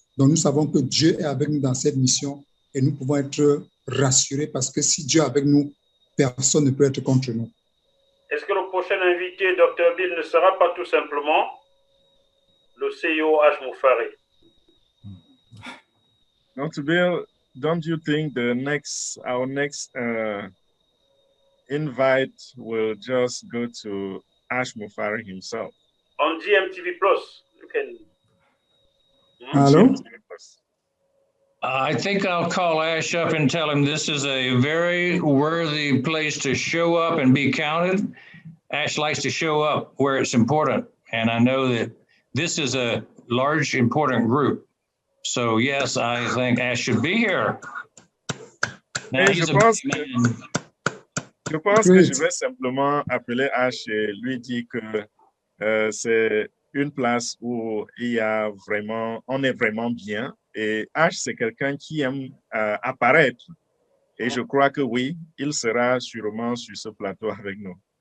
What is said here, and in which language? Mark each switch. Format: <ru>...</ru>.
<fr>Donc nous savons que Dieu est avec nous dans cette mission et nous pouvons être rassurés parce que si Dieu est avec nous, personne ne peut être contre nous. Est-ce que le prochain invité, Dr. Bill, ne sera pas tout simplement le CEO H. Moufari?</fr> <en>Dr. Bill, don't you think our next invite will just go to Ash Moufari himself? On GMTV Plus, you can. Hello? I think I'll call Ash up and tell him this is a very worthy place to show up and be counted. Ash likes to show up where it's important. And I know that this is a large, important group. So yes, I think Ash should be here. Now, he's a busy man.</en> <fr>Je pense que je vais simplement appeler H et lui dire que c'est une place où il y a vraiment, on est vraiment bien. Et H, c'est quelqu'un qui aime apparaître. Et je crois que oui, il sera sûrement sur ce plateau avec nous.</fr>